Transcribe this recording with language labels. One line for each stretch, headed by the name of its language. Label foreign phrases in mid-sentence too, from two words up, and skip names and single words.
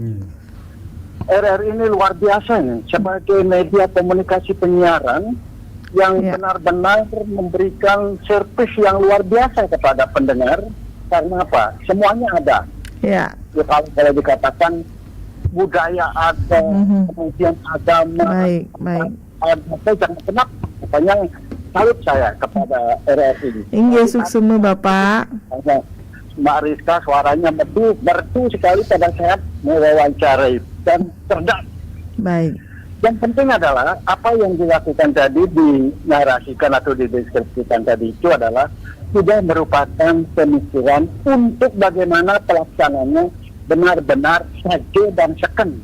Indonesian: RRI ini luar biasa nih, sebagai media komunikasi penyiaran yang benar-benar memberikan servis yang luar biasa kepada pendengar. Karena apa? Semuanya ada. Ya. Ya, kalau dikatakan budaya ada, kemudian agama, ada, jangan kenapa. Makanya salut saya kepada RRI.
Balinese: Inggih suksema Bapak.
Indonesian: Mbak Rizka suaranya merdu sekali pada saat mewawancarai dan cerdas. Baik. Yang penting adalah apa yang dilakukan tadi, dinarasikan atau dideskripsikan tadi itu adalah sudah merupakan pemikiran untuk bagaimana pelaksananya benar-benar saja dan seken.